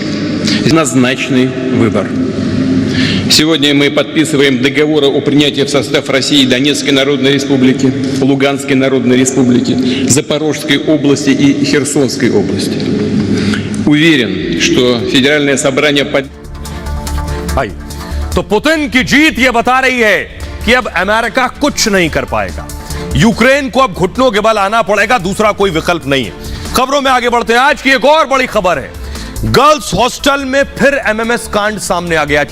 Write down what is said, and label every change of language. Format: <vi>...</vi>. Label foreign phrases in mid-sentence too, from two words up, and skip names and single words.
<ru>Однозначный выбор. Сегодня мы подписываем договоры о принятии в состав России Донецкой Народной Республики, Луганской Народной Республики, Запорожской области и Херсонской области. Уверен, что Федеральное собрание</ru> <hi>तो पुतिन की जीत यह बता रही है कि अब अमेरिका कुछ नहीं कर पाएगा। यूक्रेन को अब घुटनों के बल आना पड़ेगा, दूसरा कोई विकल्प नहीं है। खबरों में आगे बढ़ते हैं। आज की एक और बड़ी खबर है,</hi> <en>girls hostel</en> <hi>में फिर एमएमएस कांड सामने आ गया।</hi>